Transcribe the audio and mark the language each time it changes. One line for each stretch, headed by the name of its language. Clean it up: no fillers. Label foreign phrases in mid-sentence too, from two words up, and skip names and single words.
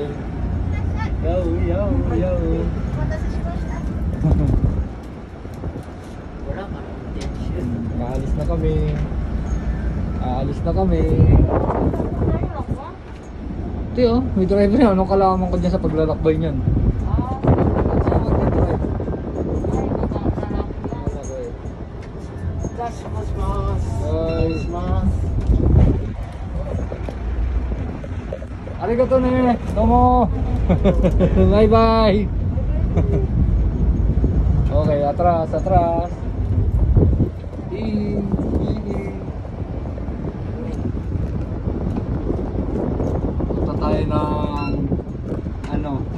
Filipino: Yo, yo, yo. Aalis na kami. Aalis na kami. Ito oh, may driver yan. Anong kalaman ko dyan sa paglalakbay niyan?
Japanese: ありがとうね。どうも.
English: Bye bye.
Filipino: Okay, atras, atras. Punta tayo ng ano?